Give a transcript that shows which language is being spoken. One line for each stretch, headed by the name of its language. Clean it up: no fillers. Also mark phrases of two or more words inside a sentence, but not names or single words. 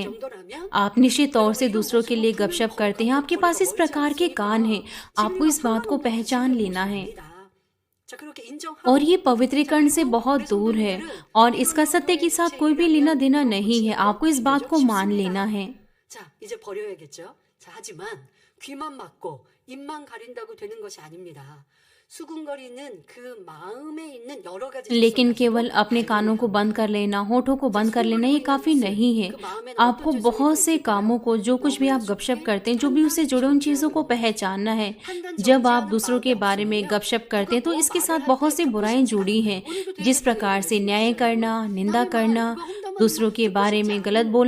Hindi: आप निश्चित तौर से दूसरों के लिए गपशप करते हैं। आपके पास इस प्रकार के कान हैं। आपको इस बात को पहचान लेना है और ये पवित्रीकरण से बहुत दूर है और इसका सत्य के साथ कोई भी लेना देना नहीं है। आपको इस बात को मान लेना है।
Korean: 하지만 귀만 막고 입만 가린다고 되는 것이 아닙니다. 수군거리는 그 마음에 있는 여러 가지
Hindi: लेकिन केवल अपने कानों को बंद कर लेना, होठों को बंद कर लेना ये काफी नहीं है। आपको बहुत से कामों को, जो कुछ भी आप गपशप करते हैं, जो भी उससे जुड़े उन चीजों को पहचानना है। जब आप दूसरों के बारे में गपशप करते हैं तो इसके साथ बहुत सी बुराइयां जुड़ी हैं, जिस प्रकार से न्याय करना, निंदा करना, दूसरों के बारे में गलत बोलना।